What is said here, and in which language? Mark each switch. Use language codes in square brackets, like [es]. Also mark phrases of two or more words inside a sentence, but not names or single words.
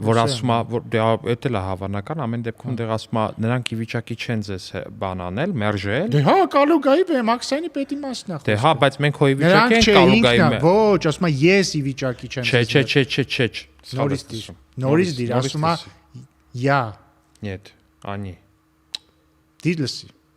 [hy] որ ասում է, որ դե էդ էլ է հավանական, ամեն դեպքում դեռ ասում է նրանք ի վիճակի չեն ձեզ բան անել, մերժել։ Դե հա, Կալուգայի Մաքսայինի պետի մասն է։ Դե հա, բայց մենք հո ի վիճակի ենք Կալուգայի։ Ոչ, ասում է ես ի վիճակի չեմ։ Չէ։ Նորից դիր, ասում է я։ [ru] Нет, они։ [hy] Դիր լսի։